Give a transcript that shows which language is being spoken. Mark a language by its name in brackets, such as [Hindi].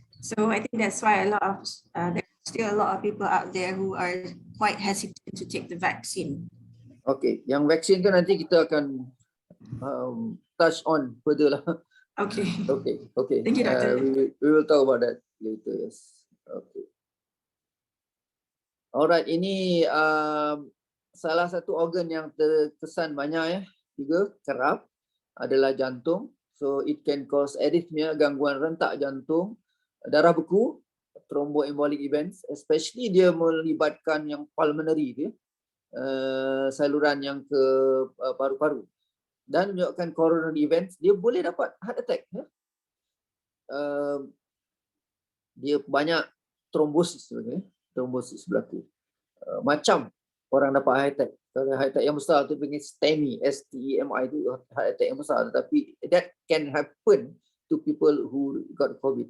[English] So I think that's why there's still a lot of people out there who are quite hesitant to take the vaccine. [Malay] Okay, yang vaksin tu nanti kita akan [English] touch on further [Malay] lah. Okay. Okay. [English] Thank you, Doctor. We will talk about that later. Yes. Okay. [Malay] Alright, ini salah satu organ yang terkesan banyak juga kerap adalah jantung. [English] So it can cause [Malay] arrhythmia, gangguan rentak jantung, darah beku, thromboembolic events, especially dia melibatkan yang pulmonary dia, saluran yang ke paru-paru, dan menyebabkan coronary events. Dia boleh dapat heart attack. Dia banyak trombosis berlaku. Macam orang dapat heart attack. Kalau heart attack yang besar tu panggil STEMI, STEMI itu heart attack yang besar. [English] Tapi that can happen to people who got COVID.